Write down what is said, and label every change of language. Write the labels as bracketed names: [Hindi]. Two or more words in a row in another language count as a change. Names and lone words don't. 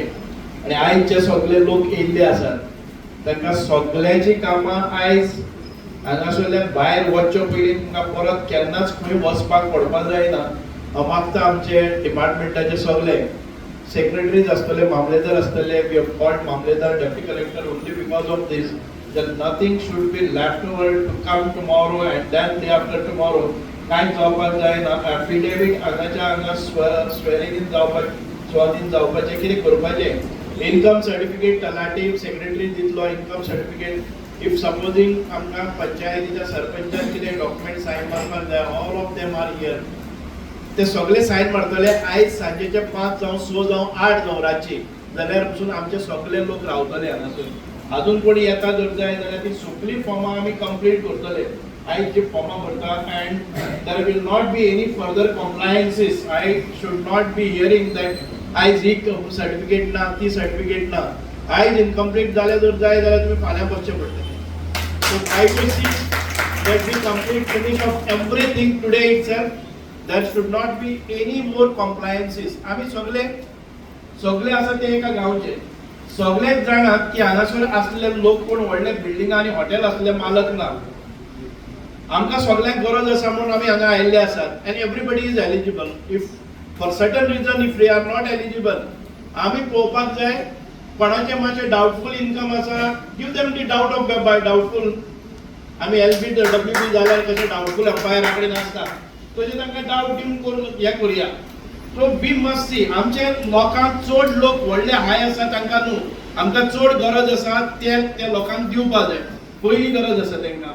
[Konkani] आनी आयज जे सगळे लोक येयल्ले आसात तांकां सगळ्याची कामां आयज हांगासरल्यान भायर वचचे पयलीं तुमकां परत केन्नाच खंय वचपाक पडपाक जायना। हांव मागता आमचे डिपार्टमेंटाचे सगळे सेक्रेटरीज आसतले, मामलेदार आसतले, [English] we have called Mamlatdar, deputy collector only because of this that nothing should be left over to come tomorrow and then day after tomorrow [Konkani] कांय जावपाक जायना। एफिडेविट हांगा [English] swearing in [Konkani] जावपाक, स्वाधीन जावपाचें कितें करपाचें, [English] income certificate [Konkani] तलाटी सेक्रेटरी दितलो, [English] income certificate if supposing [Konkani] आमकां पंचायतीच्या सरपंचान कितें [English] document sign [Konkani] मारपाक जाय, [English] all of them are here, [Konkani] ते सगळे सायन मारतले आयज सांजेचे 5 जावं 6 जावं 8 जावं रातची, जाल्यार पसून आमचे सगळे लोक रावतले हांगासर। अजून कोणी येता जर जाय जाल्यार ती सगळी फॉर्मां आमी कंप्लीट करतले। आयज जी फॉर्मां भरता [English] and there will not be any further compliances. I should not be hearing that [Konkani] आयज ही सर्टिफिकेट ना, ती सर्टिफिकेट ना, आयज इनकम्प्लीट जाले जर जाय जाल्यार तुमी फाल्यां बसचें पडटलें। [English] so try to see that we complete finish off everything today itself. There should not be any more compliances. [Konkani] आम्ही सगळे आसा ते एका गावचे, सगळेच जाणात की हांगासर असलेले लोक कोण व्हडले बिल्डिंग आणि हॉटेल असले मालक ना। आमकां सगळ्यांक गरज आसा म्हणून आमी हांगा आयिल्ले आसात [English] and everybody is eligible. if for certain reason if we are not eligible, [Konkani] आमी पळोवपाक जाय कोणाचे मातशे डाउटफुल इनकम आसा, [English] give them the doubt of by doubtful. [Konkani] आमी एलबी डब्ल्यूबी जाल्यार कशे [English] doubtful umpire [Konkani] कडेन आसता तशें तांकां डाउटिंग करून हें करुया। [English] so we must see [Konkani] आमचे लोकांक चड लोक व्हडले हाय आसा तांकां न्हू, आमकां चड गरज आसा ते लोकांक दिवपाक जाय, पयली गरज आसा तांकां।